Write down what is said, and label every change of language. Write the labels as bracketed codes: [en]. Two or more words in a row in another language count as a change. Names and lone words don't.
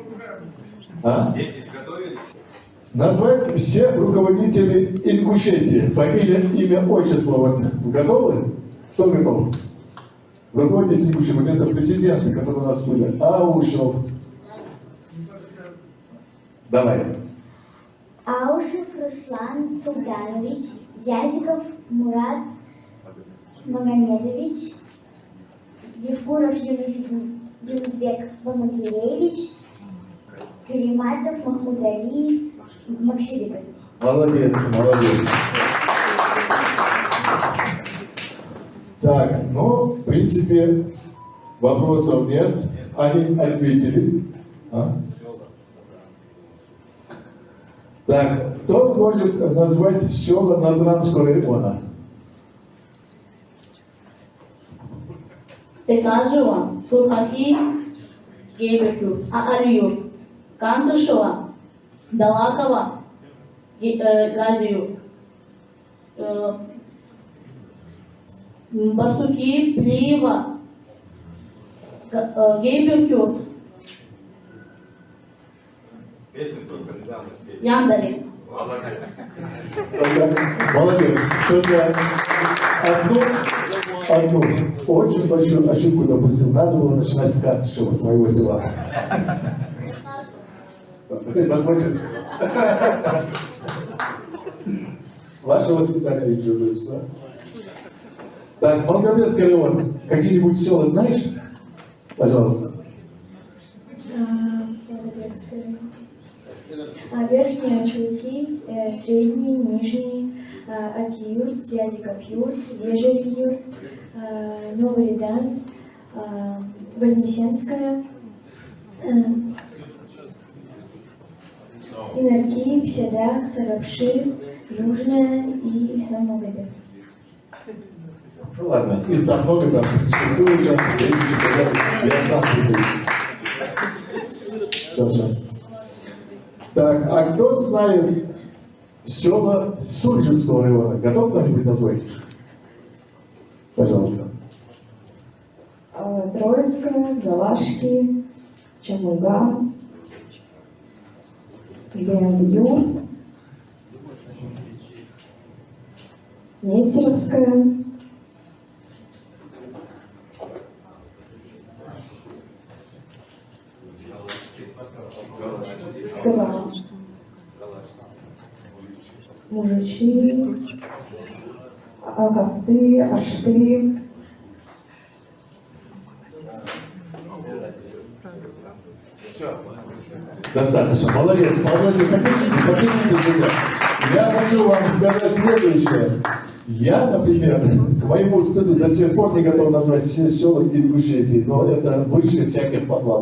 [ru] Назвать всех руководителей Ингушетии. Фамилия, имя, отчество. Вот. Готовы? Кто готов? Руководитель Ингушетии. Вот это президенты, которые у нас были. Аушев. Давай. Аушев Руслан Султанович, Зязиков Мурат Магомедович, Евкуров Юнусбек Бамагиреевич, Кариматов Махмуд Али Макширикович. Молодец. Так, ну, в принципе, вопросов нет. Они ответили. Так, кто может назвать села Назранского района? Секажева, Сурхахи, Гейберюрт, Алиюрт, Кантышева, Далакова, Газиюрт, Барсуки, Плиева, Гейберюрт, Яндалин. Молодец. Только одну очень большую ошибку допустил. Надо было начинать с Картышева, своего села. Посмотрите. Ваше воспитание ведь чувствуется, да? Так, Малгобецкий район. Какие-нибудь села знаешь? Пожалуйста. Верхние Чулки, Средний, Нижний, Акиюрт, Зязиков-Юрт, Вежери-Юрт, Новый Редан, Вознесенская, Инарки, Пседак, Сарапши, Южная и Самогабек. Ну ладно, их там много, там существует, я сам придусь. Хорошо. Так, а кто знает села Суржинского района? Готов кто-нибудь назвать? Пожалуйста. Троицкая, Галашки, Чамуга, Бендюр, Нестеровская, сказала, Мужичи, Алхасты, Ашты, Достаточно. Молодец, молодец. Друзья. Я хочу вам сказать следующее. Я, например, к моему стыду до сих пор не готов назвать все села Ингушетии, но это выше всяких похвал.